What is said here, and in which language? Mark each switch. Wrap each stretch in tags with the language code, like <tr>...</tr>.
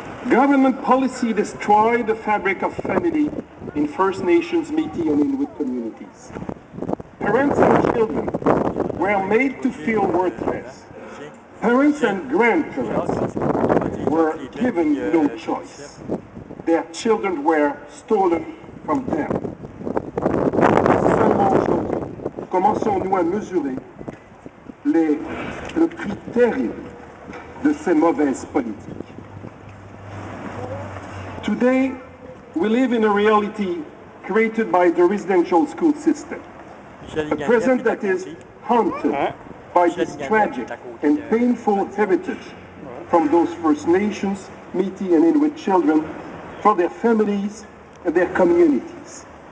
<en>Government policy destroyed the fabric of family in First Nations, Métis, and Inuit communities. Parents and children were made to feel worthless. Parents and grandparents were given no choice. Their children were stolen from them.</en> <fr>Seulement aujourd'hui, commençons-nous à mesurer le prix terrible de ces mauvaises politiques.</fr> <en>Today, we live in a reality created by the residential school system. A present that is haunted by this tragic and painful heritage from those First Nations, Métis and Inuit children, for their families and their communities.</en>